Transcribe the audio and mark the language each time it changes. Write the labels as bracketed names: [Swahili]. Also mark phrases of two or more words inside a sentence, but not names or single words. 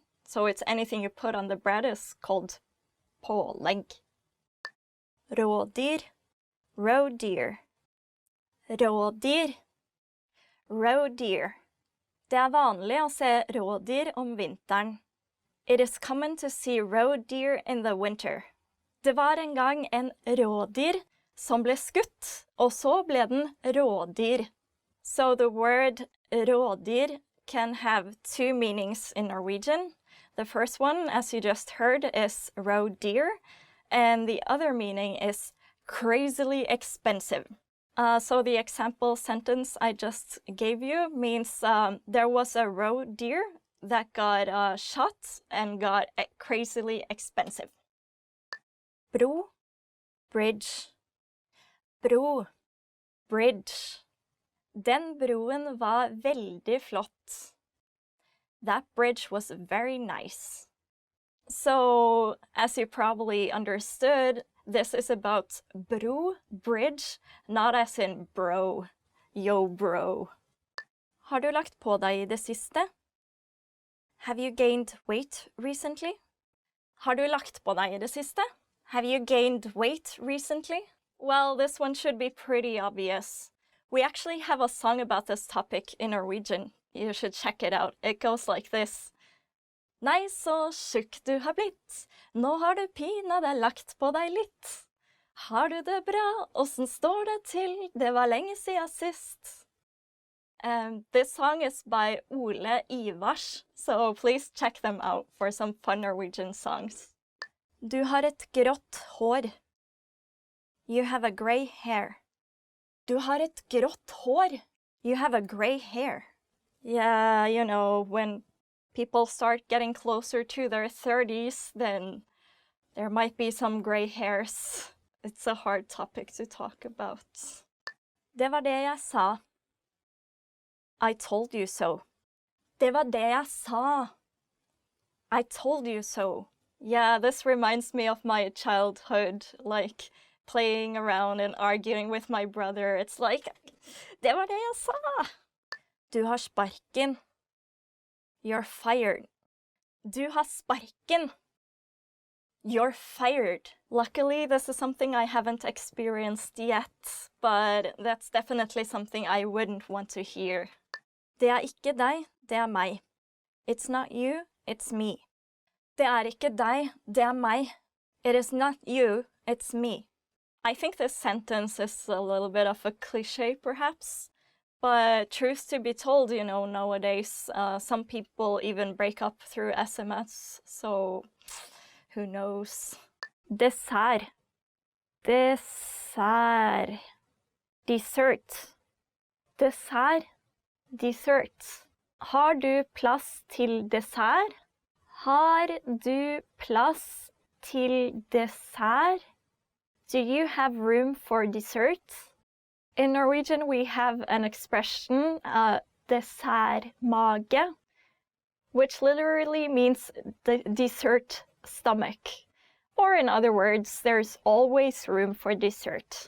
[English] So it's anything you put on the bread is called pålegg. Rådyr, roe deer. Rådyr. Roe deer. [Norwegian] Det vanlig å se rådyr om vinteren. [English] It is common to see roe deer in the winter. [Norwegian] Det var en gang en rådyr som ble skutt, og så ble den rådyr. [English] So the word rådyr can have two meanings in Norwegian. The first one, as you just heard, is roe deer, and the other meaning is crazily expensive. So the example sentence I just gave you means there was a roe deer that got shot and got crazily expensive. Bro, bridge. Bro, bridge. [Norwegian] Den broen var veldig flott. [English] That bridge was very nice. So, as you probably understood, this is about bro, bridge, not as in bro. Yo, bro. [Norwegian] Har du lagt på deg i det siste? [English] Have you gained weight recently? [Norwegian] Har du lagt på deg i det siste? [English] Have you gained weight recently? Well, this one should be pretty obvious. We actually have a song about this topic in Norwegian. You should check it out. It goes like this. [Norwegian] Nei, så tjukk du har blitt. Nå har du pinadø lagt på deg litt. Har du det bra? Åssen står det til? Det var lenge siden sist. [English] This song is by Ole Ivars, so please check them out for some fun Norwegian songs. [Norwegian] Du har et grått hår. [English] You have a grey hair. [Norwegian] Du har et grått hår. [English] You have a grey hair. Yeah, you know, when people start getting closer to their 30s, then there might be some grey hairs. It's a hard topic to talk about. [Norwegian] Det var det jeg sa. [English] I told you so. [Norwegian] Det var det jeg sa. [English] I told you so. Yeah, this reminds me of my childhood, like playing around and arguing with my brother. It's like, [Norwegian] det var det jeg sa. Du har sparken. [English] You're fired. [Norwegian] Du har sparken. [English] You're fired. Luckily, this is something I haven't experienced yet, but that's definitely something I wouldn't want to hear. [Norwegian] Det ikke deg, det meg. [English] It's not you, it's me. [Norwegian] Det ikke deg, det meg. [English] It is not you, it's me. I think this sentence is a little bit of a cliché, perhaps. But truth to be told, you know, nowadays, some people even break up through SMS, so who knows? Dessert. Dessert. Dessert. Dessert. Dessert. [Norwegian] Har du plass til dessert? Har du plass til dessert? [English] Do you have room for dessert? In Norwegian, we have an expression, dessertmage, which literally means the dessert stomach. Or in other words, there's always room for dessert.